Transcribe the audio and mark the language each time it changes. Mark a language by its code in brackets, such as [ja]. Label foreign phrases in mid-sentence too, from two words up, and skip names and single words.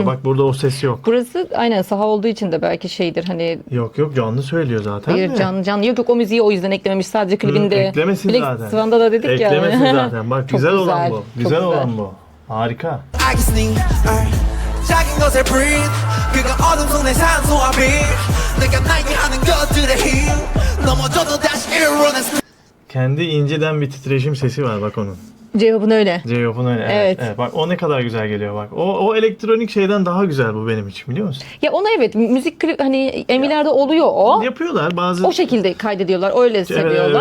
[tr] Bak burada o ses yok. Burası aynen saha olduğu için de belki şeydir hani Yok canlı söylüyor zaten hayır de. canlı yok o müziği o yüzden eklememiş sadece klibinde. Eklemesin Black zaten. Swan'da da dedik ya. Eklemesin zaten. Bak Çok güzel olan güzel, bu. çok Güzel güzel. olan bu. Harika. [ko] 알겠니 작은 것에 breathe 그가 어둠 속 내 산소와 빛 내가 나에게 하는 것들의 힘 넘어져도 다시 일어나 scream [tr] Kendi inceden bir titreşim sesi var bak onun. Cevabın öyle. J-Hope'un öyle. Evet. Evet. Bak o ne kadar güzel geliyor bak. O elektronik şeyden daha güzel bu benim için biliyor musun? Ya ona evet müzik klip hani Emmy'lerde oluyor o. Yapıyorlar bazı. O şekilde kaydediyorlar, öyle seviyorlar.